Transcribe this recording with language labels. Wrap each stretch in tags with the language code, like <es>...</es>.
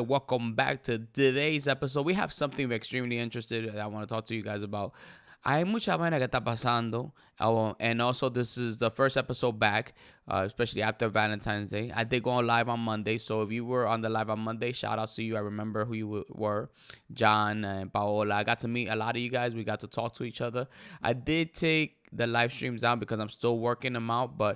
<en>Welcome back to today's episode. We have something extremely interesting that I want to talk to you guys about.</en> <es>Hay mucha vaina que está pasando.</es> <en>And also, this is the first episode back, especially after Valentine's Day. I did go on live on Monday. So if you were on the live on Monday, shout out to you. I remember who you were. John and Paola. I got to meet a lot of you guys. We got to talk to each other. I did take the live streams down because I'm still working them out.</en>